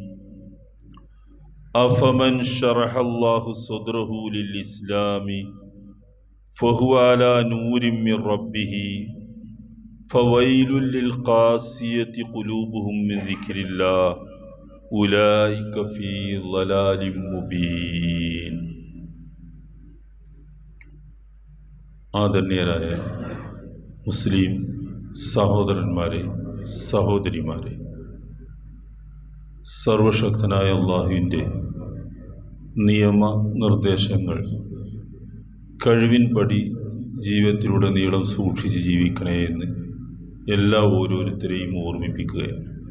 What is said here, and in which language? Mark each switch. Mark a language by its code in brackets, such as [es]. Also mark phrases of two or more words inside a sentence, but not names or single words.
[ar] أفمن شرح الله صدره للإسلام فهو على نور من ربه فويل للقاسية قلوبهم من ذكر الله أولئك في ضلال مبين [ml] ആദരണീയരായ മുസ്ലിം സഹോദരന്മാരെ സഹോദരിമാരെ, സർവശക്തനായ അല്ലാഹുവിൻ്റെ നിയമനിർദ്ദേശങ്ങൾ കഴിവിൻപടി ജീവിതത്തിലുടനീളം സൂക്ഷിച്ച് ജീവിക്കണേ എന്ന് ഓരോരുത്തരെയും ഓർമ്മിപ്പിക്കുകയാണ്.